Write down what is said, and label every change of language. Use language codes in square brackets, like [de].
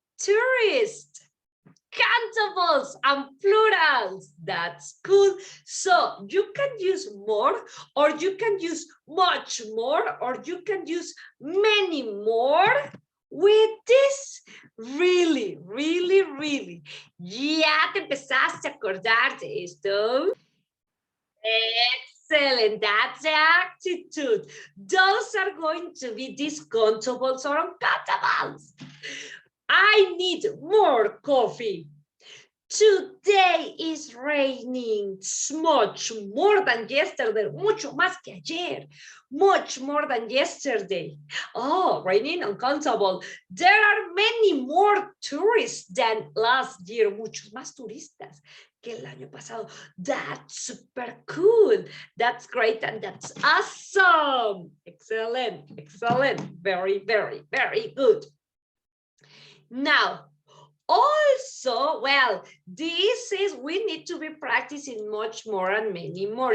[en] Tourists, countables, and plurals. That's cool. So you can use more, or you can use much more, or you can use many more with this. Really, really, really. [es] ¿Ya te empezaste a acordar de esto? [en] Excellent. That's the attitude. Those are going to be discountables or uncountables. I need more coffee. Today is raining much more than yesterday, [es] mucho más que ayer, [en] much more than yesterday. Oh, raining uncountable. There are many more tourists than last year, [es] muchos más turistas que el año pasado. [en] That's super cool. That's great and that's awesome. Excellent, excellent. Very, very, very good. Now, also, well, this is, we need to be practicing much more and many more.